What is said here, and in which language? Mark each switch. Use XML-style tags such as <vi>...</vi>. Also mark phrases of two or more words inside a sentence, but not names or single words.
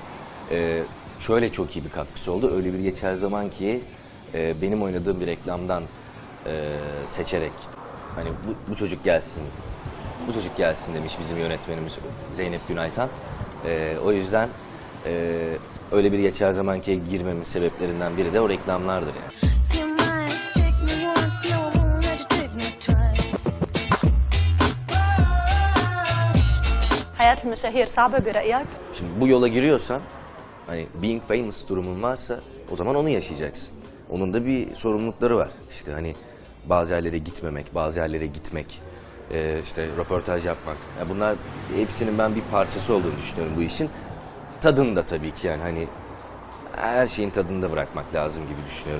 <tr>Şöyle çok iyi bir katkısı oldu. Öyle bir geçer zaman ki benim oynadığım bir reklamdan seçerek hani bu çocuk gelsin, bu çocuk gelsin demiş bizim yönetmenimiz Zeynep Günaytan. O yüzden öyle bir geçer zamanki girmemin sebeplerinden biri de o reklamlardır yani.</tr> <ar>حياة المشاهير صعبة برأيك؟</ar> <tr>Şimdi bu yola giriyorsan, hani</tr> <en>being famous</en> <tr>durumun varsa o zaman onu yaşayacaksın. Onun da bir sorumlulukları var. İşte hani bazı yerlere gitmemek, bazı yerlere gitmek, işte röportaj yapmak. Yani bunlar hepsinin ben bir parçası olduğunu düşünüyorum bu işin. Tadını da tabii ki, yani hani her şeyin tadını da bırakmak lazım gibi düşünüyorum.</tr>